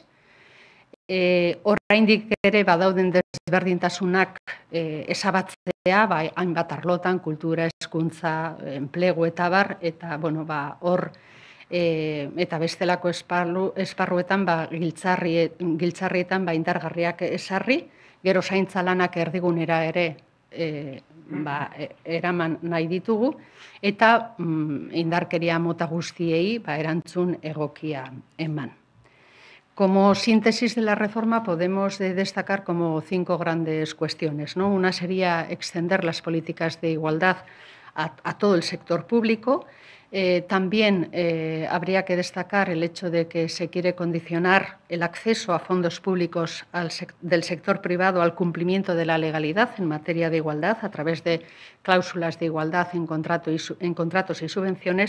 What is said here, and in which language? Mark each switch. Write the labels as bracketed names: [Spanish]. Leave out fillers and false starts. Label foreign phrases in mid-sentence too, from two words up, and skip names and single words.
[Basque] Oraindik ere badauden desberdintasunak ezabatzea, hainbat arlotan, kultura, hezkuntza, enplegu eta bar, eta hor eta bestelako esparruetan giltzarrietan indargarriak ezarri, gero zaintza lanak erdigunera ere eraman nahi ditugu, eta indarkeria mota guztiei erantzun egokia eman. [Spanish] Como síntesis de la reforma podemos destacar como 5 grandes cuestiones, ¿no? Una sería extender las políticas de igualdad a todo el sector público. También habría que destacar el hecho de que se quiere condicionar el acceso a fondos públicos del sector privado al cumplimiento de la legalidad en materia de igualdad a través de cláusulas de igualdad en contratos y subvenciones.